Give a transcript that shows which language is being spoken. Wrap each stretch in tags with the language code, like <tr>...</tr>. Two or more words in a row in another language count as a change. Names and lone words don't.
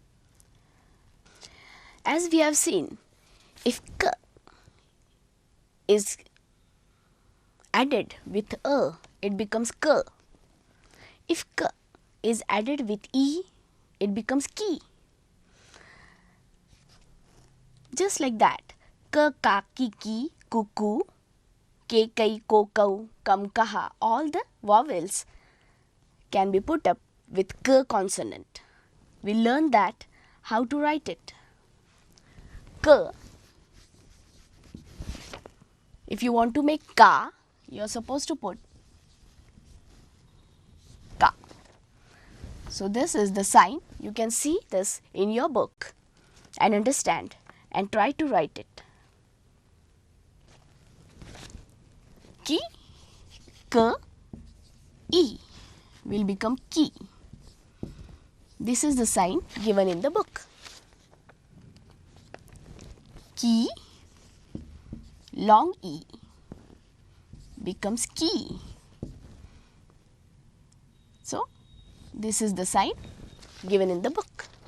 <en>As we have seen, if k is added with a, it becomes k. If k is added with e, it becomes ki. Just like that, k, ka, ki, ki, kuku, ke, kai, ko, kau, kam, kaha, all the vowels can be put up with k consonant. We learn that how to write it. K. If you want to make ka, you are supposed to put ka. So this is the sign. You can see this in your book and understand and try to write it. Ki, k, e will become ki. This is the sign given in the book. Ki, long e becomes ki. So this is the sign given in the book.</en>